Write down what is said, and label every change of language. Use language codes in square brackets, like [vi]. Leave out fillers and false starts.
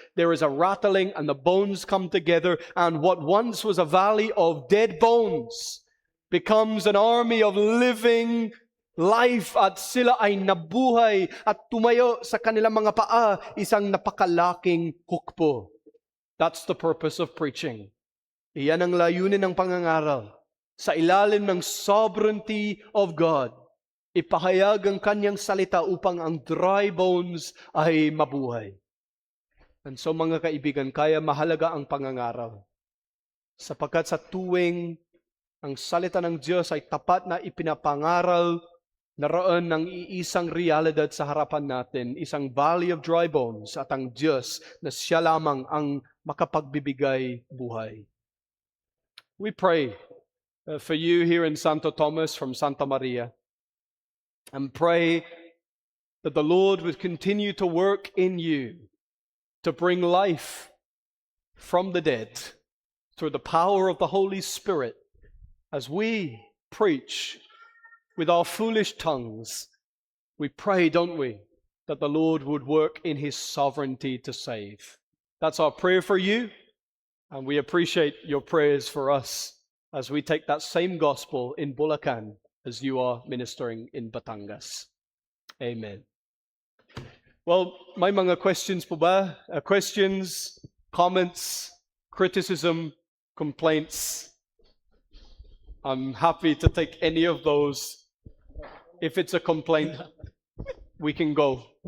[en] There is a rattling and the bones come together, and what once was a valley of dead bones becomes an army of living life, [tl] at sila ay nabuhay at tumayo sa kanilang mga paa, isang napakalaking hukbo. [en] That's the purpose of preaching. [tl] Iyan ang layunin ng pangangaral. Sa ilalim ng [en] sovereignty of God, [tl] ipahayag ang kanyang salita upang ang [en] dry bones [tl] ay mabuhay. And so mga kaibigan, kaya mahalaga ang pangangaral. Sapagkat sa tuwing ang salita ng Diyos ay tapat na ipinapangaral, Naroon ng iisang realidad sa harapan natin, isang [en] valley of dry bones [tl] at ang Diyos na siya lamang ang makapagbibigay buhay. [en] We pray for you here in Santo Tomas from Santa Maria and pray that the Lord would continue to work in you to bring life from the dead through the power of the Holy Spirit as we preach with our foolish tongues. We pray, don't we, that the Lord would work in His sovereignty to save. That's our prayer for you, and we appreciate your prayers for us as we take that same gospel in Bulacan as you are ministering in Batangas. Amen. [tl] Well, may mga questions po ba? [en] Questions, comments, criticism, complaints? I'm happy to take any of those. If it's a complaint, we can go.